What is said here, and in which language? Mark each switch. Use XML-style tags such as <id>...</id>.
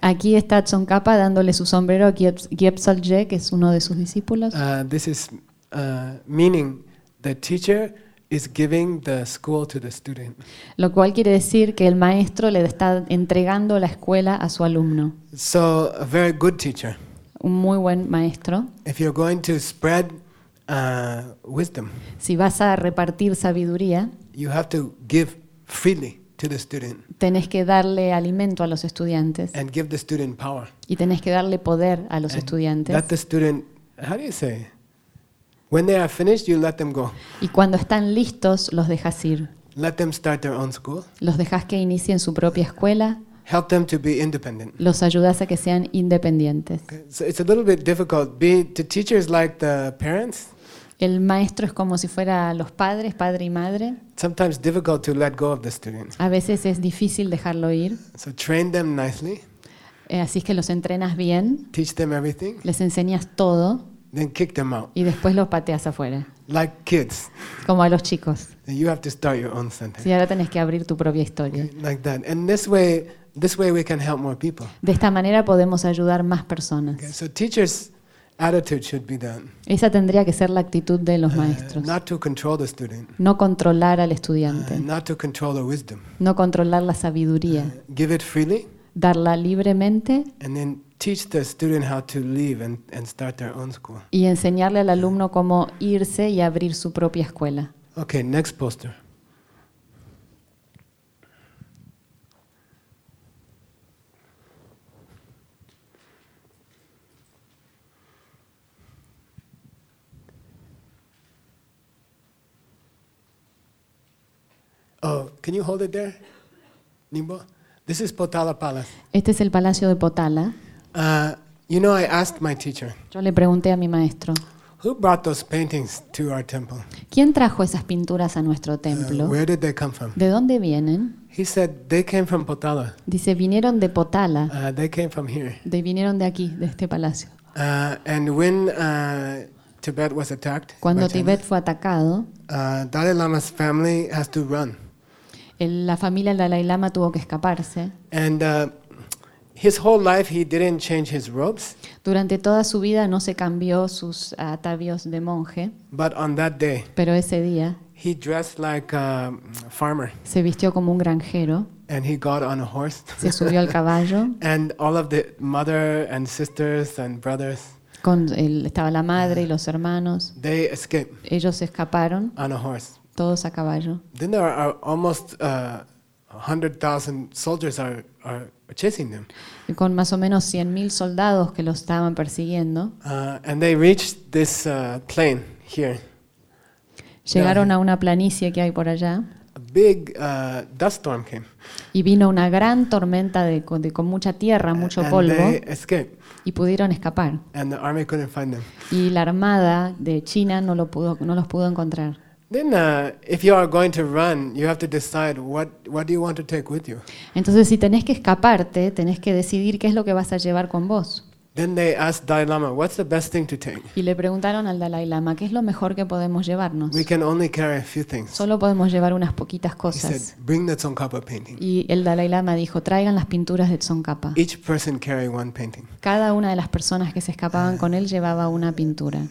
<es>Aquí está Tsongkhapa dándole su sombrero a Geltsubje, que es uno de sus discípulos.</es> <en>This is meaning the teacher is giving the school to the student.</en> <es>Lo cual quiere decir que el maestro le está entregando la escuela a su alumno.</es> <en>So, a very good teacher.</en> <es>Un muy buen maestro.</es> <en>If you're going to spread wisdom.</en> <es>Si vas a repartir sabiduría.</es> <en>You have to give freely. To the student.</en> <es>Tenés que darle alimento a los estudiantes.</es> <en>And give the student power.</en> <es>Y tenés que darle poder a los</es> <en>and</en> <es>estudiantes.</es> <en>Let the student, how do you say? When they are finished, you let them go.</en> <es>Y cuando están listos, los dejas ir.</es> <en>Let them start their own school.</en> <es>Los dejas que inicien su propia escuela.</es> <en>Help them to be independent.</en> <es>Los ayudas a que sean independientes.</es> <en>Okay. So it's a little bit difficult. The teacher is like the parents.</en> <es>El maestro es como si fuera los padres, padre y madre.</es> <en>Sometimes difficult to let go of the students.</en> <es>A veces es difícil dejarlo ir.</es> <en>So train them nicely.</en> <es>Así es que los entrenas bien.</es> <en>Teach them everything.</en> <es>Les enseñas todo.</es> <en>Then kick them out.</en> <es>Y después los pateas afuera.</es> <en>Like kids.</en> <es>Como a los chicos.</es> <en>Then you have to start your own center.</en> <es>Sí, ahora tenés que abrir tu propia historia.</es> <en>Like that. And this way we can help more people.</en> <es>De esta manera podemos ayudar más personas. Okay,</es> <en>so teachers attitude should be that.</en> <es>Esa tendría que ser la actitud de los maestros.</es> <en>Not to control the student.</en> <es>No controlar al estudiante.</es> <en>Not to control the wisdom.</en> <es>No controlar la sabiduría.</es> <en>Give it freely.</en> <es>Darla libremente.</es> <en>And then teach the student how to leave and start their own school.</en> <es>Y enseñarle al alumno cómo irse y abrir su propia escuela.</es> <en>Okay, next poster. Oh, can you hold it there, Nimbo? This is Potala Palace.</en> <es>Este es el Palacio de Potala.</es> <en>You know, I asked my teacher.</en> <es>Yo le pregunté a mi maestro.</es> <en>Who brought those paintings to our temple?</en> <es>¿Quién trajo esas pinturas a nuestro templo?</es> <en>Where did they come from?</en> <es>¿De dónde vienen?</es> <en>He said they came from Potala.</en> <es>Dice vinieron de Potala.</es> <en>They came from here.</en> <es>De vinieron de aquí, de este palacio.</es> <en>And when Tibet was attacked.</en> <es>Cuando Tibet fue atacado.</es> <en>Dalai Lama's family has to run.</en> <es>La familia del Dalai Lama tuvo que escaparse.</es> <en>And his whole life he didn't change his robes.</en> <es>Durante toda su vida no se cambió sus atavíos de monje.</es> <en>But on that day.</en> <es>Pero ese día.</es> <en>He dressed like a farmer.</en> <es>Se vistió como un granjero.</es> <en>And he got on a horse.</en> <es>Se subió al caballo.</es> <en>And all of the mother and sisters and brothers.</en> <es>Con él estaba la madre y los hermanos.</es> <en>They escaped.</en> <es>Ellos escaparon.</es> <en>On a horse.</en> <es>Todos a caballo.</es> <en>Then there are almost 100,000 soldiers are chasing them.</en> <es>Y con más o menos 100,000 soldados que los estaban persiguiendo.</es> <en>And they reached this plain here.</en> <es>Llegaron a una planicie que hay por allá.</es> <en>A big dust storm came.</en> <es>Y vino una gran tormenta de con mucha tierra, mucho polvo.</es> <en>And they escaped.</en> <es>Y pudieron escapar.</es> <en>And the army couldn't find them.</en> <es>Y la armada de China no los pudo encontrar.</es> <en>Then if you are going to run, you have to decide what do you want to take with you.</en> <es>Entonces si tenés que escaparte, tenés que decidir qué es lo que vas a llevar con vos.</es> <en>Then they asked Dalai Lama, what's the best thing to take?</en> <es>Y le preguntaron al Dalai Lama, ¿qué es lo mejor que podemos llevarnos?</es> <en>We can only carry a few things.</en> <es>Solo podemos llevar unas poquitas cosas.</es> <en>He said, bring the Tsongkhapa painting.</en> <es>Y el Dalai Lama dijo, traigan las pinturas de Tsongkhapa.</es> <en>Each person carried one painting.</en> <es>Cada una de las personas que se escapaban con él llevaba una pintura.</es>